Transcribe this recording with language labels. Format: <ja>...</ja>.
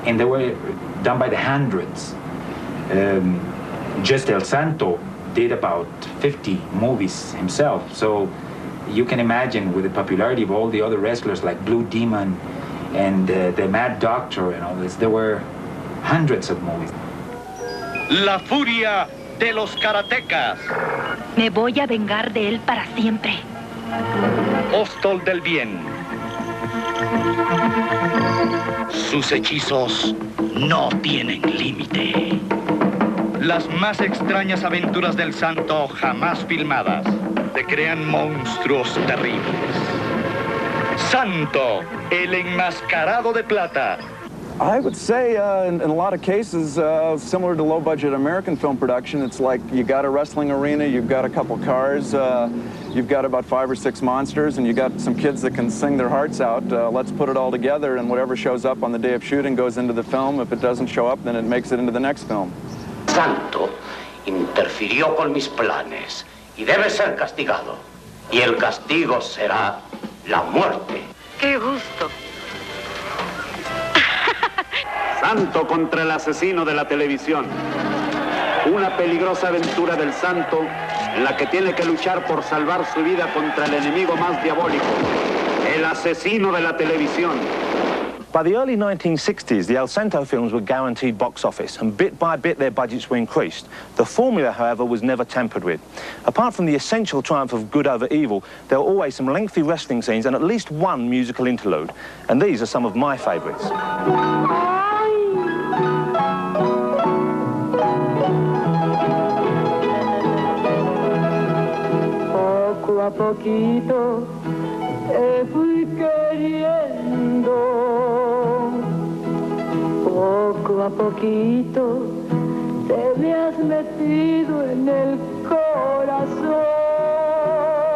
<en>And they were done by the hundreds. Just El Santo did about 50 movies himself. So you can imagine with the popularity of all the other wrestlers like Blue Demon and the Mad Doctor and all this, there were hundreds of movies.</en> <es>La furia de los karatecas. Me voy a vengar de él para siempre. Apóstol del bien. Sus hechizos no tienen límite. Las más extrañas aventuras del Santo jamás filmadas. Se crean monstruos terribles. Santo, el enmascarado de plata.</es> <en>I would say in a lot of cases, similar to low-budget American film production, it's like you got a wrestling arena, you've got a couple cars, you've got about 5 or 6 monsters, and you got some kids that can sing their hearts out. Let's put it all together, and whatever shows up on the day of shooting goes into the film. If it doesn't show up, then it makes it into the next film.</en> <es>Santo interfirió con mis planes y debe ser castigado. Y el castigo será la muerte. ¡Qué gusto! Santo contra el asesino de la televisión. Una peligrosa aventura del Santo en la que tiene que luchar por salvar su vida contra el enemigo más diabólico, el asesino de la televisión.</es> <en>By the early 1960s, the El Santo films were guaranteed box office, and bit by bit their budgets were increased. The formula, however, was never tampered with. Apart from the essential triumph of good over evil, there were always some lengthy wrestling scenes and at least one musical interlude. And these are some of my favourites.</en> <es>Poco a poquito te fui queriendo, poco a poquito te me has metido en el corazón.</es>